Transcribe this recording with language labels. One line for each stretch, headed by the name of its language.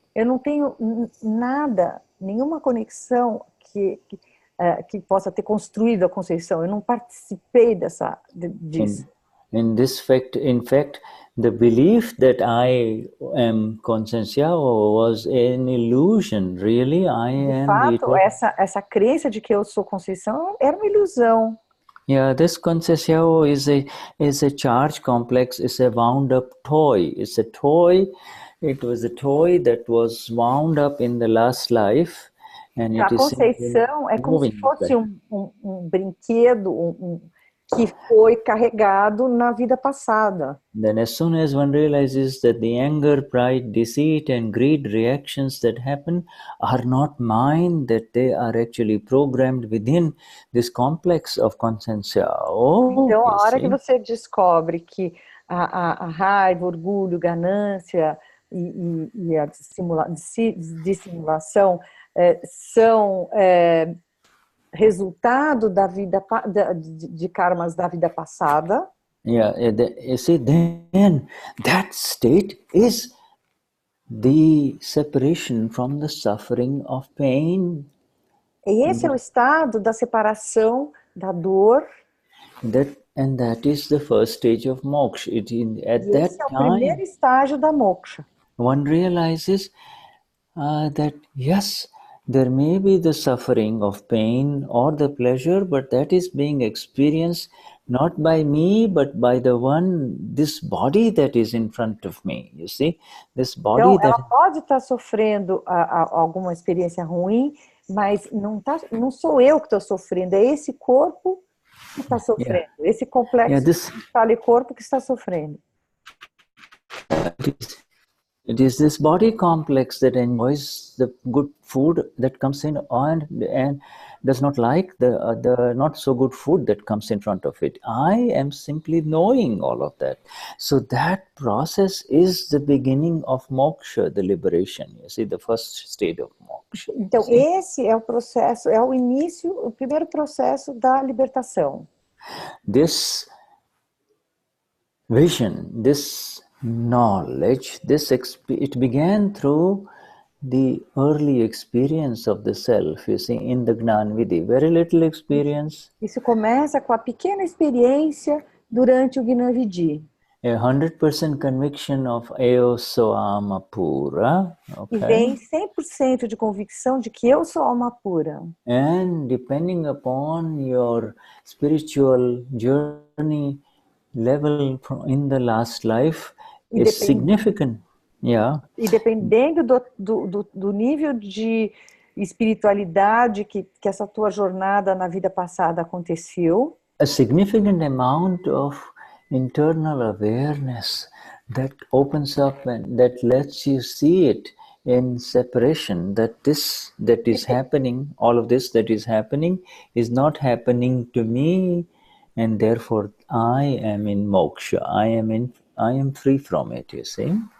Portuguese: Eu não tenho nada, nenhuma conexão que possa ter construído a conceição. Eu não participei disso.
English: In fact, the belief that I am consciential was an illusion. Really, I am.
Portuguese: De fato, essa crença de que eu sou conceição era uma ilusão.
English: Yeah, this consciential is a charge complex. It's a wound up toy. It's a toy. It was a toy that was wound up in the last life. And
Portuguese: a conceição é como se fosse um brinquedo que foi carregado na vida passada.
English: Then as soon as one realizes that the anger, pride, deceit and greed reactions that happen are not mine, that they are actually programmed within this complex of consciential.
Portuguese: Então, a hora que você descobre que a raiva, orgulho, ganância e a dissimulação são resultado da vida de karmas da vida passada.
English: Yeah, you see, then that state is the separation from the suffering of pain.
Portuguese: E esse é o estado da separação da dor.
English: And that is the first stage of moksha. At that time,
Portuguese: é o primeiro estágio da moksha.
English: One realizes that yes, there may be the suffering of pain or the pleasure, but that is being experienced not by me, but by the one, this body that is in front of me. You see, this body
Portuguese: Então, ela
English: that...
Portuguese: pode estar sofrendo alguma experiência ruim, mas não sou eu que estou sofrendo, é esse corpo que está sofrendo, esse complexo de corpo que está sofrendo.
English: It is this body complex that enjoys the good food that comes in and does not like the not so good food that comes in front of it. I am simply knowing all of that. So that process is the beginning of moksha, the liberation. You see, the first state of moksha.
Portuguese: Então, esse é o processo, é o início, o primeiro processo da libertação.
English: This vision, this knowledge, it began through the early experience of the self, you see, in the Gnan Vidhi. Very little experience.
Portuguese: Isso começa com a pequena experiência durante o Gnan Vidhi.
English: 100% conviction of
Portuguese: eu sou alma pura.
English: Okay?
Portuguese: E vem 100% de convicção de que eu sou alma pura.
English: And depending upon your spiritual journey level in the last life, is significant. Yeah.
Portuguese: E dependendo do nível de espiritualidade que essa tua jornada na vida passada aconteceu,
English: a significant amount of internal awareness that opens up and that lets you see it in separation, that this that is happening, all of this that is happening is not happening to me, and therefore I am in moksha, I am free from it, you see.